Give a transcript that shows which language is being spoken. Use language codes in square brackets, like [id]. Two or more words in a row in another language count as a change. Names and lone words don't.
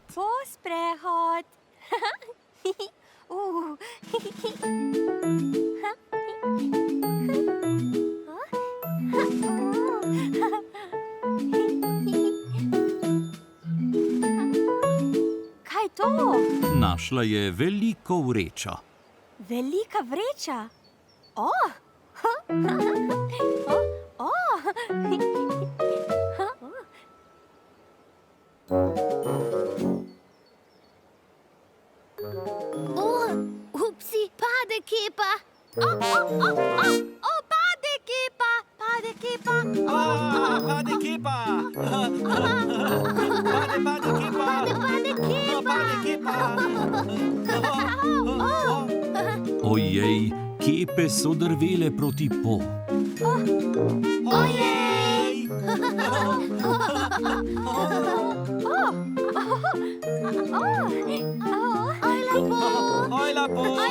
[sl] Po sprehod. Kaj to? Našla je veliko vrečo. Velika vreča. Upsi, pade kepa. Pade kepa. Pade kepa. Pade kepa! Pade kepa! Pade kepa! Ojej, kepe so drvele proti Po. Ojej! Hojla Po!